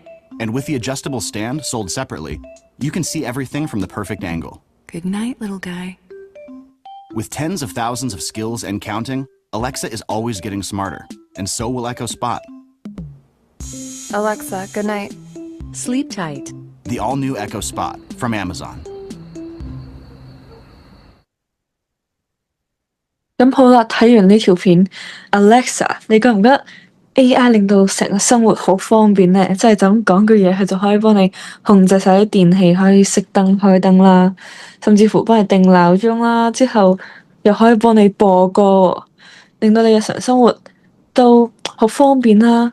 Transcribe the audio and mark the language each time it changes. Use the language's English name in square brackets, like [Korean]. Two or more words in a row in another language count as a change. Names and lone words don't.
[English] And with the adjustable stand sold separately, you can see everything from the perfect angle. Good night, little guy. With tens of thousands of skills and counting, Alexa is always getting smarter, and so will Echo Spot. Alexa, good night. Sleep tight. The all-new Echo Spot from Amazon. [Cantonese] 咁好啦，睇完呢條片，Alexa，你覺唔覺得 AI 令到成個生活好方便咧？即係就咁講句嘢，佢就可以幫你控制晒啲電器，可以熄燈開燈啦，甚至乎幫你定鬧鐘啦，之後又可以幫你播歌喎，令到你日常生活都好方便啦。